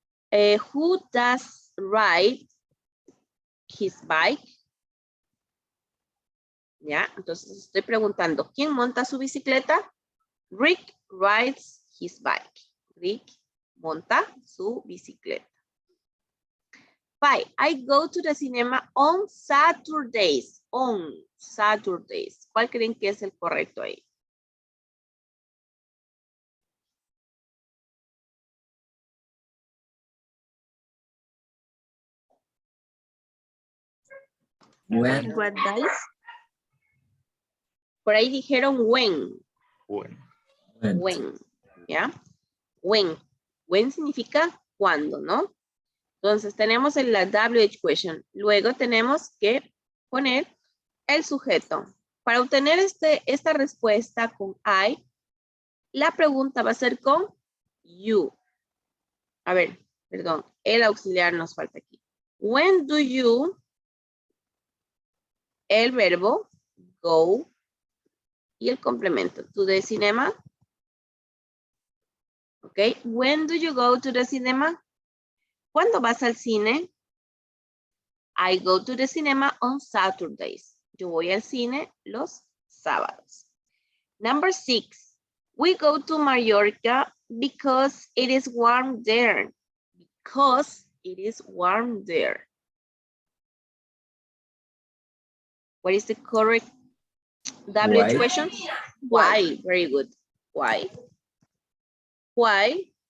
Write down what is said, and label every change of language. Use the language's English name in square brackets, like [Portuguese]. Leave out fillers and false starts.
[English] Who does ride his bike? [Spanish] ¿Ya? Entonces estoy preguntando, ¿quién monta su bicicleta? [English] Rick rides his bike. [Spanish] Rick monta su bicicleta. 5. [English] I go to the cinema on Saturdays. On Saturdays. [Spanish] ¿Cuál creen que es el correcto ahí? [English] When? What dice? [Spanish] Por ahí dijeron when. Bueno. [English] When. ¿Ya? When. [Spanish] When significa cuando, ¿no? Entonces tenemos en la WH question. Luego tenemos que poner el sujeto. Para obtener esta respuesta con I, la pregunta va a ser con you. A ver, perdón, el auxiliar nos falta aquí. [English] When do you, [Spanish] el verbo, [English] go, [Spanish] y el complemento, [English] to the cinema. Ok, when do you go to the cinema? [Spanish] ¿Cuándo vas al cine? [English] I go to the cinema on Saturdays. [Spanish] Yo voy al cine los sábados. [English] Number 6. We go to Mallorca because it is warm there. Because it is warm there. What is the correct WH question? Why? Very good. Why? Why?